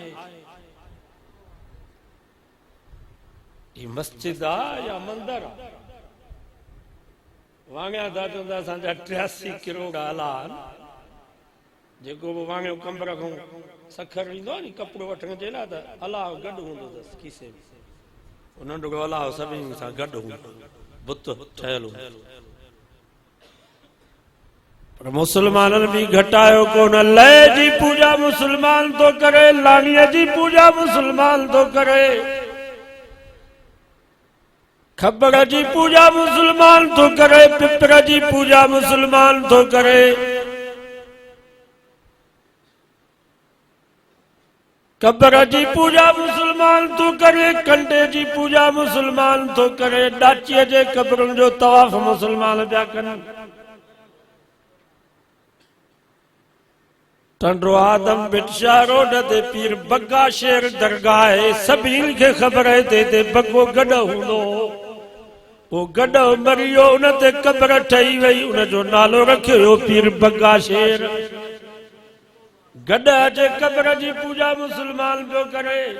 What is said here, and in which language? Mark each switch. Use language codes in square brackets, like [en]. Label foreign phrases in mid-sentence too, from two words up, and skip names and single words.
[sd] ये मस्जिद आ या मंदिर आ वांगा दा चंदा संजा 83 करोड़ आलान जेको वांगे कंबर को सखर ईंदो नी कपड़ो वठण जे लाइ त अलाह गॾु हूंदो अथसि खीसे में नंढो अलाह सभिनी सां गॾु हूंदो बुत ठहियलु पर मुसलमाननि बि घटायो कोन लय जी पूजा मुसलमान तो करे लाणीअ जी पूजा मुसलमान तो करे खबर जी पूजा मुसलमान तो करे पिपर जी पूजा मुसलमान तो करे कब्र जी पूजा मुसलमान तो करे कंडे जी पूजा मुसलमान तो करे डाचीअ जे कब्रन जो तवाफ मुसलमान पिया कनि टंडो आदम बिटशा रोड ते पीर बग्गा शेर दरगाह है सभिनी खे ख़बर है ते बग्गो गॾ हूंदो वो गॾ मरियो उन ते कब्र ठही वई उन जो नालो रखियो पीर बग्गा शेर गॾ अचे कब्र जी पूजा मुसलमान पियो करे